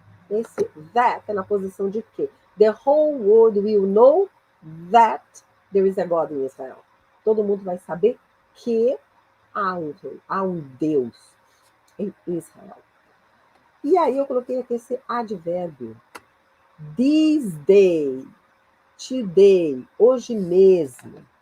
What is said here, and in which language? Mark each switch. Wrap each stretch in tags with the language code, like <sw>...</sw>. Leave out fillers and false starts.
<pt>Esse that é na posição de quê?</pt> <en>The whole world will know that there is a God in Israel.</en> <pt>Todo mundo vai saber que há um Deus em Israel. E aí eu coloquei aqui esse advérbio.</pt> <en>This day, today,</en> <pt>hoje mesmo.</pt>